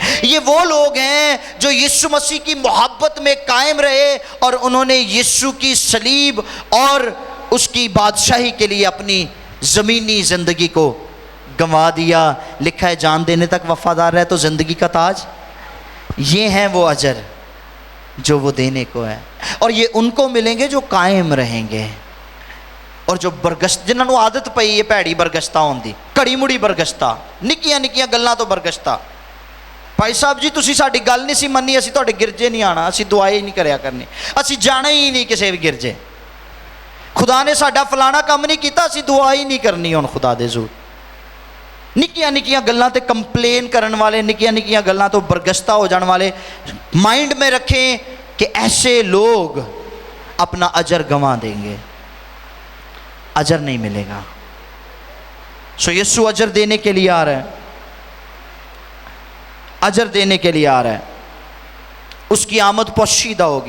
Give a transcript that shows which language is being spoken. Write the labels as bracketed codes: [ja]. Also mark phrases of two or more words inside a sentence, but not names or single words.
[ur] یہ وہ لوگ ہیں جو یسوع مسیح کی محبت میں قائم رہے اور انہوں نے یسوع کی صلیب اور اس کی بادشاہی کے لیے اپنی زمینی زندگی کو گنوا دیا. لکھا ہے جان دینے تک وفادار رہے تو زندگی کا تاج. یہ ہیں وہ اجر جو وہ دینے کو ہے, اور یہ ان کو ملیں گے جو قائم رہیں گے اور جو برگشت جنہوں نے [pa] عادت پئی ہے پیڑی برگشتہ ہوندی, کڑی مڑی برگشتہ, نکیاں نکیاں گلاں تو برگشتہ. بھائی صاحب جی تسی ساڈی گل نہیں سی مننی, اسی تواڈے گرجے نہیں آنا, اسی دعائیں ہی نہیں کریا کرنی, اسی جانا ہی نہیں کسے بھی گرجے, خدا نے ساڈا فلانا کام نہیں کیتا, اسی دعا ہی نہیں کرنی ہن خدا دے زور. نکیاں نکیاں گلاں تے کمپلین کرن والے, نکیاں نکیاں گلاں تو برگشتہ ہو جان والے, [ur] مائنڈ میں رکھیں کہ ایسے لوگ اپنا اجر گنوا دیں گے, اجر نہیں ملے گا. سو یسوع اجر دینے کے لیے آ رہا ہے, اجر دینے کے لیے آ رہا ہے, اس کی آمد پوشیدہ ہوگی.